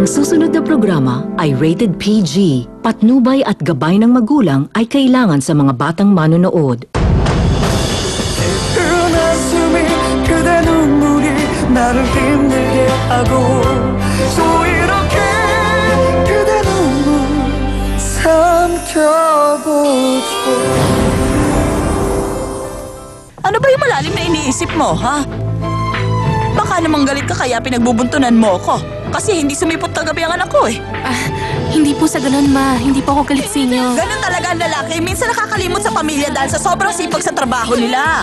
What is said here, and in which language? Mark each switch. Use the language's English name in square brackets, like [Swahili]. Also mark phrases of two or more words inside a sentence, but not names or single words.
[Filipino] susunod na programa ay rated PG. Patnubay at gabay ng magulang ay kailangan sa mga batang manonood. [Korean] 나를 힘들게 하고 또 이렇게 그대 눈물 삼켜보죠. [Filipino] Ano ba yung malalim na iniisip mo, ha? Baka namang galit ka kaya pinagbubuntunan mo ko. Kasi hindi sumipot kagabi ang anak ko eh. Hindi po sa ganun, Ma. Hindi po ako galit sa inyo. Ganun talaga ang lalaki. Minsan nakakalimot sa pamilya dahil sa sobrang sipag sa trabaho nila.